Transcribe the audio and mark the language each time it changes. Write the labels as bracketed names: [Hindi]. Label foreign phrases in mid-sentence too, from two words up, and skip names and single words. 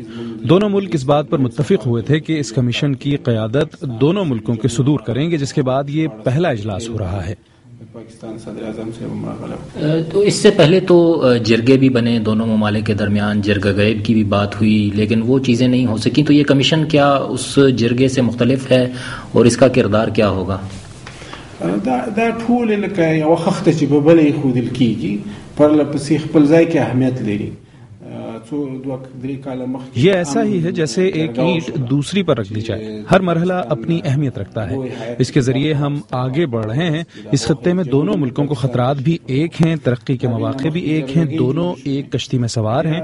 [Urdu] دونوں ملک اس بات پر متفق ہوئے تھے کہ اس کمیشن کی قیادت دونوں ملکوں کے صدور کریں گے, جس کے بعد یہ پہلا اجلاس ہو رہا ہے. پاکستان صدر اعظم سے تو اس سے پہلے تو جرگے بھی بنے دونوں ممالک کے درمیان, جرگہ غیب کی بھی بات ہوئی, لیکن وہ چیزیں نہیں ہو سکیں. تو یہ کمیشن کیا اس جرگے سے مختلف ہے اور اس کا کردار کیا ہوگا؟ [Pashto] دا ټول لکه یو خخته چې په بلې ښودل کېږي پر لپسې خپل ځای کې اهمیت لري. [Urdu] یہ ایسا ہی ہے جیسے ایک اینٹ دوسری پر رکھ دی جائے. ہر مرحلہ اپنی اہمیت رکھتا ہے. اس کے ذریعے ہم آگے بڑھ رہے ہیں. اس خطے میں دونوں ملکوں کو خطرات بھی ایک ہیں, ترقی کے مواقع بھی ایک ہیں, دونوں ایک کشتی میں سوار ہیں.